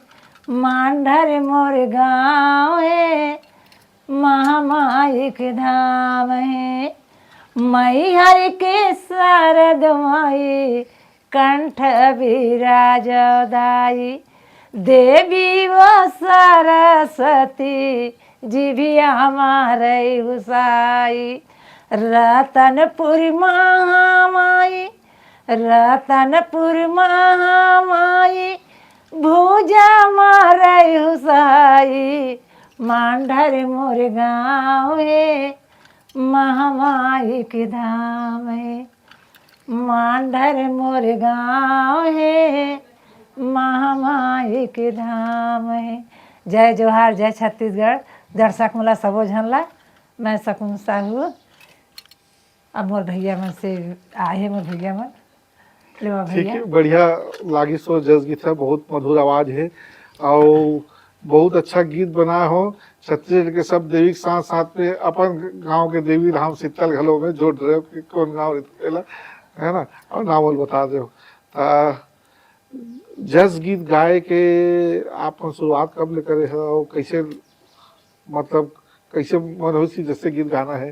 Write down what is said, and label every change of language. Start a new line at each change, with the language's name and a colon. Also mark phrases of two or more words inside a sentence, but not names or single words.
Chhattisgarhi: मांढर मोर गाँव है, महामाई के धाम है। मई हर के शारद माई, कंठ विराज दाई। देवी वो सरस्वती, जीभिया हमारे हुसाई। रतनपुर महामाई, रतनपुर महामाई, भूजा मारे हुसाई। मांढर मोर गाँव है, महामाई के धाम है। मांढर मोर गाँव है, महामाई के धाम है। जय जोहार, जय छत्तीसगढ़। दर्शक मोला सबो झनला, मैं शकुन साहू। अब मोर भैया मन से आए, मोर भैया मन लेवा ठीक भैया। है, बढ़िया लागी सो जस गीत है, बहुत मधुर आवाज है और बहुत अच्छा गीत बना हो। छत्तीसगढ़ के सब देवी के साथ साथ में अपन गांव के देवी धाम शीतल घलो में जोड़ रहे हो कि कौन गाँव है ना, और नावल बता दो। जस गीत गाए के आप शुरुआत कब ले करे हो और कैसे, मतलब कैसे मन हो सी जैसे गीत गाना है?